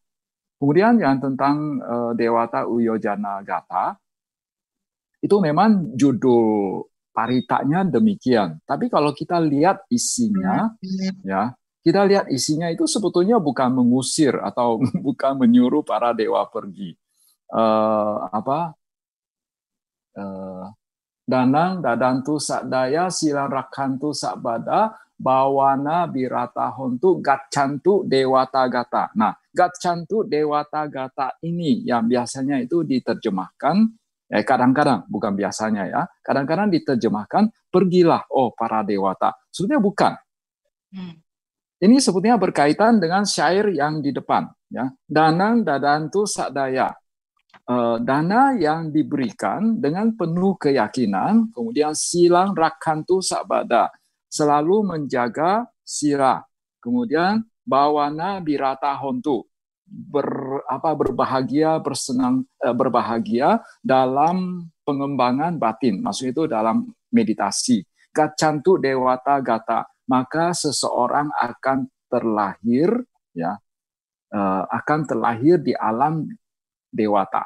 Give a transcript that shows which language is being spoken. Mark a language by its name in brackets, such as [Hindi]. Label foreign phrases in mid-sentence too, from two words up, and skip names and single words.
[Indonesian] Kemudian yang tentang Dewata Uyojana Gata, itu memang judul paritanya demikian. Tapi kalau kita lihat isinya, ya kita lihat isinya itu sebetulnya bukan mengusir atau bukan menyuruh para dewa pergi. [Pali] Danang dadantu sadaya silang rakantu sabada bawana birata hontu gatcantu dewata gata. [Indonesian] Nah, [Pali] gatcantu dewata gata [Indonesian] ini yang biasanya itu diterjemahkan, kadang-kadang, bukan biasanya ya, kadang-kadang diterjemahkan, pergilah oh para dewata. Sebetulnya bukan. Ini sebetulnya berkaitan dengan syair yang di depan. [Pali] Ya. Danang dadantu sadaya. [Indonesian] Dana yang diberikan dengan penuh keyakinan, kemudian [Pali] silang rakantu sabada. [Indonesian] Selalu menjaga sila. Kemudian [Pali] bawana birata hontu. [Indonesian] Berbahagia, berbahagia dalam pengembangan batin, maksudnya itu dalam meditasi. [Pali] Gacantu dewata gata, [Indonesian] maka seseorang akan terlahir, ya, akan terlahir di alam dewata.